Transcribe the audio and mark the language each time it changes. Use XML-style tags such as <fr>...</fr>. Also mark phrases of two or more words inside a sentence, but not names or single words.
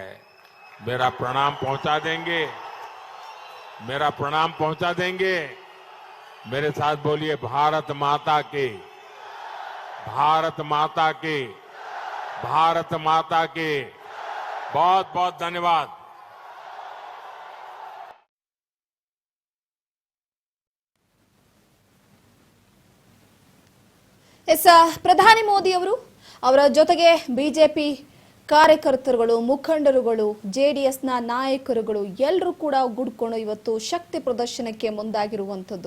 <hi>मेरा प्रणाम पहुंचा देंगे, मेरा प्रणाम पहुंचा देंगे। मेरे साथ बोलिए, भारत माता के, भारत माता के, भारत माता के। बहुत बहुत धन्यवाद।</hi> <kn>ಎಸ್ ಪ್ರಧಾನಿ ಮೋದಿ ಅವರು ಅವರ ಜೊತೆಗೆ ಬಿಜೆಪಿ ಕಾರ್ಯಕರ್ತರುಗಳು, ಮುಖಂಡರುಗಳು, ಜೆಡಿಎಸ್ನ ನಾಯಕರುಗಳು ಎಲ್ಲರೂ ಕೂಡ ಗುಡ್ಕೊಂಡು ಇವತ್ತು ಶಕ್ತಿ ಪ್ರದರ್ಶನಕ್ಕೆ ಮುಂದಾಗಿರುವಂಥದ್ದು.</kn>